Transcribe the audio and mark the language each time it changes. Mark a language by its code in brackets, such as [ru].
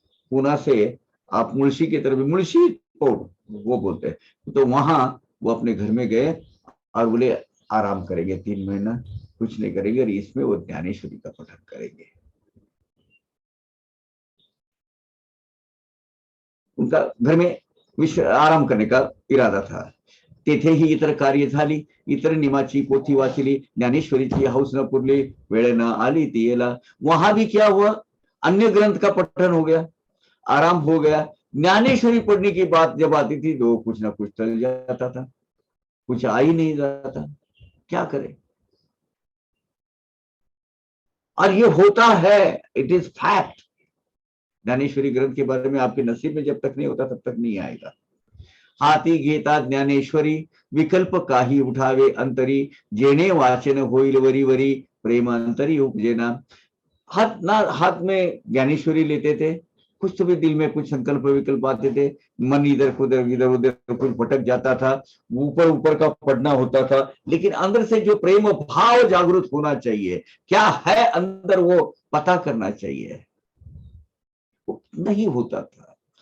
[hi] पूना से आप मुल्शी की तरफ, मुल्शी पौड़ वो बोलते हैं, तो वहां वो अपने घर में गए और बोले आराम करेंगे 3 महीना, कुछ नहीं करेंगे, और इसमें वो ज्ञानेश्वरी का पठन करेंगे। उनका घर में आराम करने का इरादा था। [mr] तेथेही इतर कार्य झाली, इतर निमाची पोथी वाचली, ज्ञानेश्वरीची हौस न पुरली, वेळ न आली ती येला। [hi] वहां भी क्या हुआ, अन्य ग्रंथ का पठन हो गया, आराम हो गया। ज्ञानेश्वरी पढ़ने की बात जब आती थी तो कुछ ना कुछ चल जाता था, कुछ आ ही नहीं जाता, क्या करे। और ये होता है, [en] It is fact. [hi] ज्ञानेश्वरी ग्रंथ के बारे में आपके नसीब में जब तक नहीं होता तब तक नहीं आएगा। [mr] हाती घेता ज्ञानेश्वरी, विकल्प काही उठावे अंतरी, जेणे वाचन होईल वरी वरी, प्रेम अंतरी उपजेना। [hi] हाथ में ज्ञानेश्वरी लेते थे, कुछ तो भी दिल में कुछ संकल्प विकल्प आते थे, मन इधर उधर कुछ भटक जाता था, ऊपर ऊपर का पढ़ना होता था, लेकिन अंदर से जो प्रेम भाव जागृत होना चाहिए, क्या है अंदर, वो पता करना चाहिए, वो नहीं होता था।